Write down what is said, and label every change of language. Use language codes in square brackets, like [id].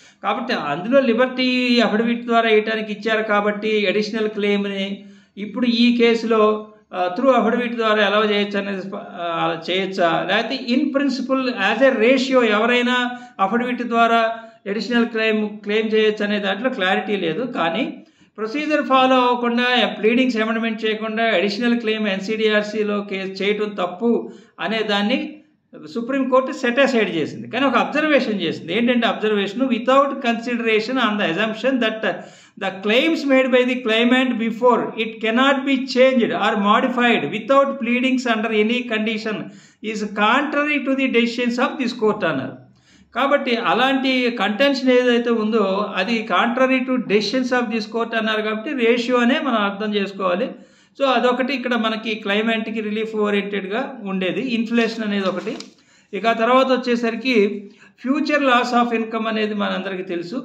[te] కాబట్టి అందులో Liberty affidavit ద్వారా వేయటానికి ఇచ్చారు కాబట్టి అడిషనల్ క్లెయిమ్ని ఇప్పుడు ఈ కేసులో త్రూ అఫిడవిట్ ద్వారా ఎలా చేయొచ్చు అనేది చేయొచ్చా, లేకపోతే [en] in principle as a ratio [te] ఎవరైనా అఫిడవిట్ ద్వారా అడిషనల్ క్లెయిమ్ చేయొచ్చు అనే దాంట్లో క్లారిటీ లేదు. కానీ ప్రొసీజర్ ఫాలో అవ్వకుండా, ప్లీడింగ్స్ అమెండ్మెంట్ చేయకుండా అడిషనల్ క్లెయిమ్ ఎన్సిడిఆర్సీలో కేసు చేయటం తప్పు అనే దాన్ని సుప్రీంకోర్టు సెట్ అసైడ్ చేసింది. కానీ ఒక అబ్జర్వేషన్ చేసింది. ఏంటంటే observation, [en] without consideration on the assumption that The claims made by the claimant before it cannot be changed or modified without pleadings under any condition is contrary to the decisions of this court [te] అన్నారు. కాబట్టి అలాంటి contention ఏదైతే ఉందో అది [en] contrary to decisions of this court [te] అన్నారు. కాబట్టి ratio అనే మనం అర్థం చేసుకోవాలి. సో అదొకటి ఇక్కడ మనకి క్లైమెంట్కి రిలీఫ్ ఓరియంటెడ్గా ఉండేది. ఇన్ఫ్లేషన్ అనేది ఒకటి. ఇక తర్వాత వచ్చేసరికి ఫ్యూచర్ లాస్ ఆఫ్ ఇన్కమ్ అనేది మనందరికీ తెలుసు.